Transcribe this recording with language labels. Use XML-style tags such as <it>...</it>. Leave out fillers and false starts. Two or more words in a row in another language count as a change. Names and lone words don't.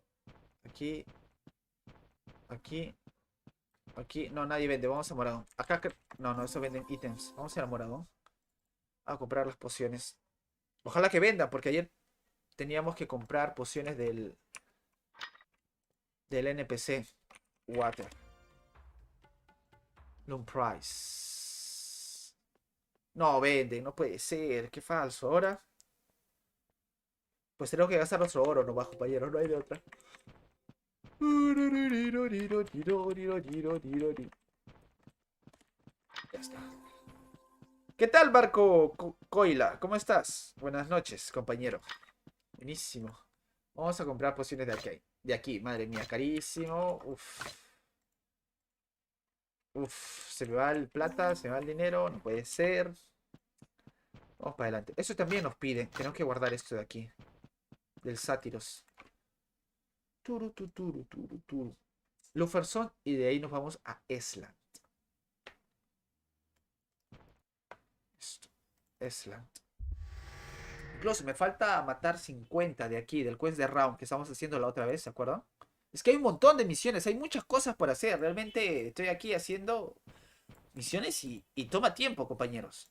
<es>Aquí. Aquí. Aquí. No, nadie vende. Vamos a morado. Acá. No, no, eso venden ítems. Vamos a ir a morado. A comprar las pociones. Ojalá que venda, porque ayer teníamos que comprar pociones del NPC.</es> <en>Water. Long price.</en> <es>No, vende. No puede ser. Qué falso. Ahora. Pues tenemos que gastar nuestro oro, no bajo, compañeros. No hay de otra. Ya está. ¿Qué tal, barco Coila? ¿Cómo estás? Buenas noches, compañero. Buenísimo. Vamos a comprar pociones de aquí. De aquí, madre mía, carísimo. Uf. Uf, se me va el plata, se me va el dinero, no puede ser. Vamos para adelante. Eso también nos pide. Tenemos que guardar esto de aquí. Del Sátiros. Turu, turu, turu, turu, turu. Luferson y de ahí nos vamos a Esland. Esto. Esland. Incluso me falta matar 50 de aquí, del quest de Round que estamos haciendo la otra vez, ¿se acuerdan? Es que hay un montón de misiones, hay muchas cosas por hacer. Realmente estoy aquí haciendo misiones y toma tiempo, compañeros.</es>